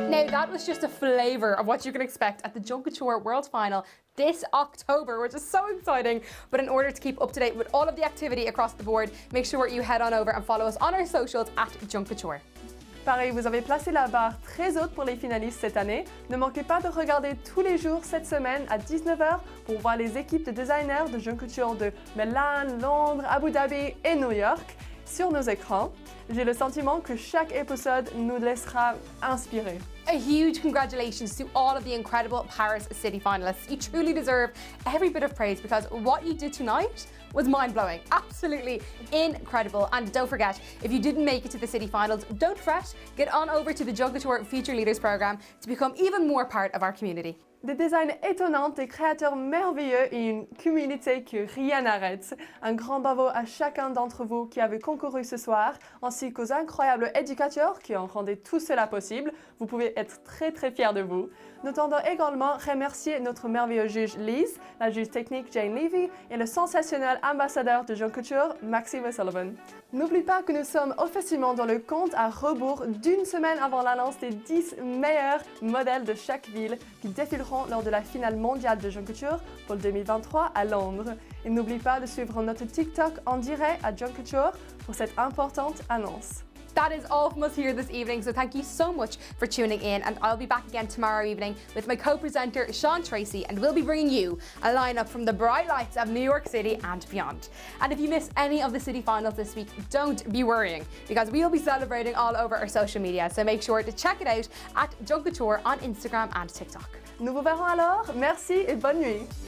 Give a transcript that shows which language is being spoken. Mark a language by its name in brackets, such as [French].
[English] That was just a flavour of what you can expect at the Junk Kouture World Final this October, which is so exciting. But in order to keep up to date with all of the activity across the board, make sure you head on over and follow us on our socials at Junk Kouture. [French] Pareil, vous avez placé la barre très haute pour les finalistes cette année. Ne manquez pas de regarder tous les jours cette semaine à 19h pour voir les équipes de designers de Junk Kouture de Milan, Londres, Abu Dhabi et New York sur nos écrans. J'ai le sentiment que chaque épisode nous laissera inspirés. [English] A huge congratulations to all of the incredible Paris City finalists. You truly deserve every bit of praise because what you did tonight was mind-blowing. Absolutely incredible. And don't forget, if you didn't make it to the City Finals, don't fret. Get on over to the Junk Kouture Future Leaders Programme to become even more part of our community. [French] Des designs étonnants, des créateurs merveilleux et une communauté que rien n'arrête. Un grand bravo à chacun d'entre vous qui avez concouru ce soir, ainsi qu'aux incroyables éducateurs qui ont rendu tout cela possible. Vous pouvez être très fiers de vous. Nous tendons également remercier notre merveilleuse juge Liz, la juge technique Jane Levy et le sensationnel ambassadeur de Junk Kouture, Maxime O'Sullivan. N'oublie pas que nous sommes officiellement dans le compte à rebours d'une semaine avant l'annonce des 10 meilleurs modèles de chaque ville qui défileront lors de la finale mondiale de Junk Kouture pour le 2023 à Londres. Et n'oublie pas de suivre notre TikTok en direct à Junk Kouture pour cette importante annonce. [English] That is all from us here this evening, so thank you so much for tuning in, and I'll be back again tomorrow evening with my co-presenter Sean Tracy, and we'll be bringing you a lineup from the bright lights of New York City and beyond. And if you missed any of the city finals this week, don't be worrying, because we'll be celebrating all over our social media, so make sure to check it out at Junk Kouture on Instagram and TikTok. [French] Nous vous verrons alors, merci et bonne nuit.